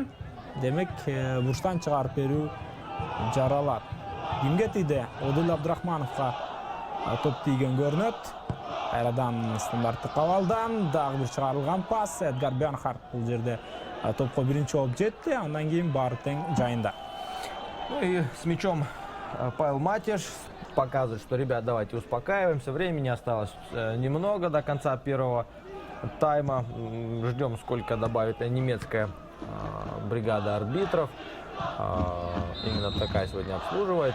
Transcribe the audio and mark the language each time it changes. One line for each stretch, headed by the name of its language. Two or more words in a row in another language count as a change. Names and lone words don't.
Kyrgyz: Демек, бурчтан чыгарып берүү жаралат. Кимге тийди? Одил Абдрахмановго топ тийген көрүнөт. Кайрадан стандарттык кабалдан дагы бир чыгарылган пас. Эдгар Бенхарт бул жерде топко биринчи болуп жетти. Андан кийин баары тең жайында.
Russian: Ну и с мячом Павел Матиш. показывает, что, ребят, давайте успокаиваемся, времени осталось немного до конца первого тайма. Ждем, сколько добавит немецкая бригада арбитров. Именно такая сегодня обслуживает.